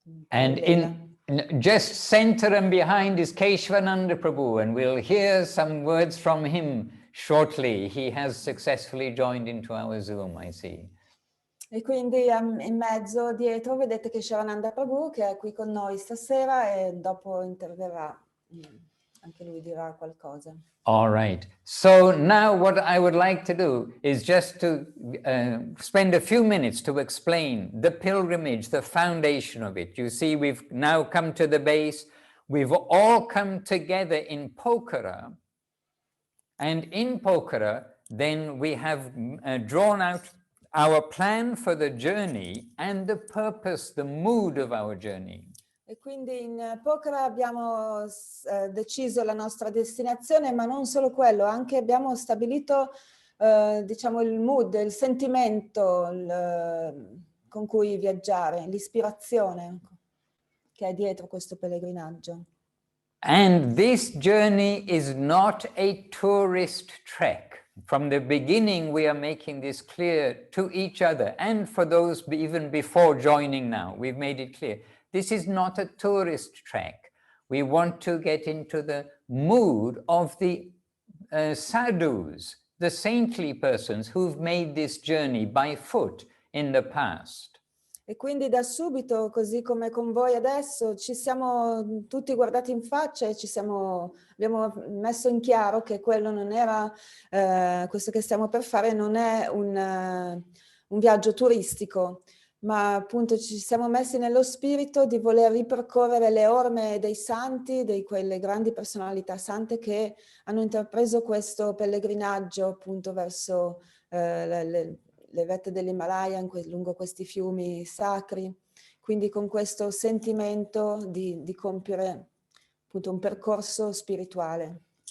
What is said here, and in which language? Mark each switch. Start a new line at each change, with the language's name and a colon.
English: And just center and behind is Keshwananda Prabhu, and we'll hear some words from him shortly. He has successfully joined into our Zoom, I see.
Italian: E quindi in mezzo, dietro, vedete che Keshwananda Prabhu, che è qui con noi stasera, e dopo interverrà, anche lui dirà qualcosa.
English: All right. So now what I would like to do is just to spend a few minutes to explain the pilgrimage, the foundation of it. You see, we've now come to the base. We've all come together in Pokhara. And in Pokhara, then we have drawn out our plan for the journey and the purpose, the mood of our journey.
Italian: E quindi in Pokhara abbiamo deciso la nostra destinazione, ma non solo quello, anche abbiamo stabilito diciamo il mood, il sentimento con cui viaggiare, l'ispirazione che è dietro questo pellegrinaggio.
English: And this journey is not a tourist trek. From the beginning, we are making this clear to each other and for those even before joining now, we've made it clear. This is not a tourist trek. We want to get into the mood of the sadhus, the saintly persons who've made this journey by foot in the past.
Italian: E quindi da subito, così come con voi adesso, ci siamo tutti guardati in faccia e abbiamo messo in chiaro che quello non era, questo che stiamo per fare non è un viaggio turistico, ma appunto ci siamo messi nello spirito di voler ripercorrere le orme dei santi, di quelle grandi personalità sante che hanno intrapreso questo pellegrinaggio appunto verso le vette dell'Himalaya lungo questi fiumi sacri, quindi con questo sentimento di compiere appunto un percorso spirituale.